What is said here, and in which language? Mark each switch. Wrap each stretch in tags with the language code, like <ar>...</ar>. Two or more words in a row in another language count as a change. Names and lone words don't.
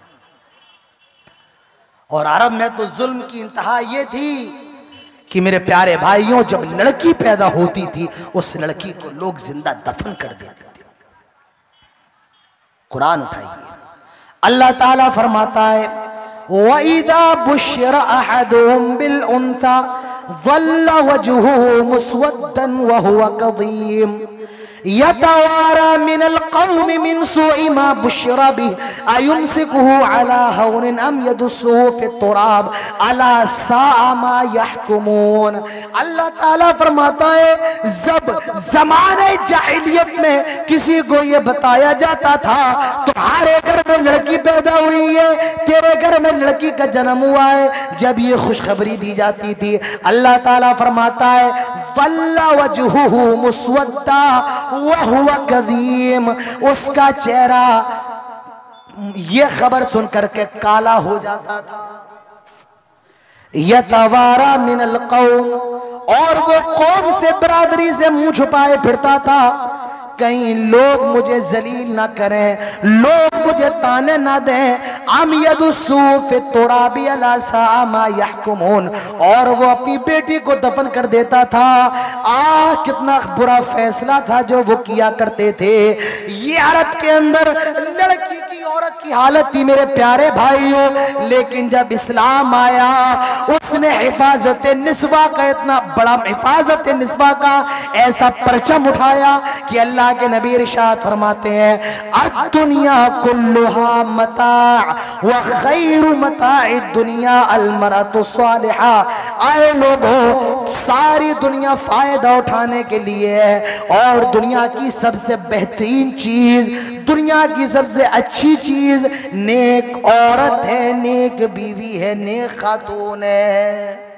<hi>और अरब में तो जुल्म की इंतहा ये थी कि मेरे प्यारे भाइयों, जब लड़की पैदा होती थी उस लड़की को लोग जिंदा दफन कर देते थे। कुरान उठाइए, अल्लाह ताला फरमाता है</hi> <ar>وإذا بشر أحدهم بالأنثى ظل وجهه مسودا وهو كظيم يتوارى من القوم من سوء ما بشر به أيمسكه على هون أم يدسه في التراب ألا ساء ما يحكمون.</ar> <hi>अल्लाह ताला फरमाता है, जब जमाने जाहिलियत में किसी को ये बताया जाता था तुम्हारे घर में लड़की पैदा हुई है, तेरे घर में लड़की का जन्म हुआ है, जब ये खुशखबरी दी जाती थी, अल्लाह ताला फरमाता है</hi> <ar>ظل وجهه مسودا وهو كظيم,</ar> <hi>उसका चेहरा ये खबर सुनकर के काला हो जाता था।</hi> <ar>يتوارى من القوم,</ar> <hi>और वो कौम से बरादरी से मुंह छुपाए फिरता था, कहीं लोग मुझे जलील ना करें, लोग मुझे ताने ना दें।</hi> <ar>أم يدسه في التراب ألا ساء ما يحكمون,</ar> <hi>और वो अपनी बेटी को दफन कर देता था। कितना बुरा फैसला था जो वो किया करते थे। ये अरब के अंदर लड़की की, औरत की हालत थी मेरे प्यारे भाइयों। लेकिन जब इस्लाम आया, उसने हिफाजत निस्वा का, इतना बड़ा हिफाजत निस्वा का ऐसा परचम उठाया कि अल्लाह के नबी इरशाद फरमाते हैं</hi> <ar>الدنيا كلها متاع وخير متاع الدنيا المرأة الصالحة.</ar> <hi>आए लोगों, सारी दुनिया फायदा उठाने के लिए है और दुनिया की सबसे बेहतरीन चीज, दुनिया की सबसे अच्छी चीज नेक औरत है, नेक बीवी है, नेक खातून है।</hi>